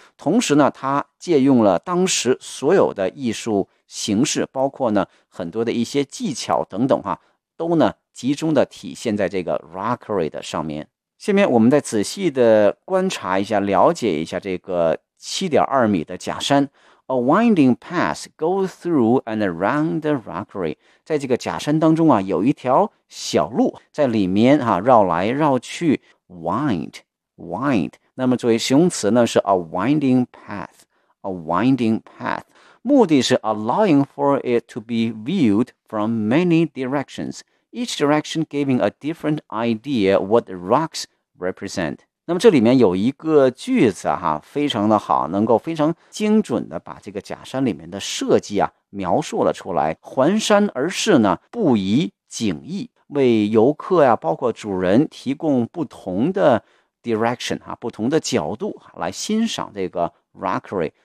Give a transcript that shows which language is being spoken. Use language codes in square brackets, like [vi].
[zh] 同时呢它借用了当时所有的艺术形式，包括呢很多的一些技巧等等哈，都呢集中的体现在这个 rockery 的上面。下面我们再仔细的观察一下，了解一下这个 7.2 米的假山。 [en] A winding path goes through and around the rockery. [zh] 在这个假山当中啊，有一条小路在里面啊，绕来绕去。 Wind. 那么作为形容词呢，是 [en] a winding path. A winding path. [zh] 目的是 [en] allowing for it to be viewed from many directions. Each direction giving a different idea what the rocks represent. [zh] 那么这里面有一个句子哈，非常的好，能够非常精准的把这个假山里面的设计啊描述了出来。环山而视呢，不遗景意，为游客呀、包括主人提供不同的 direction 哈、不同的角度来欣赏这个 rockery。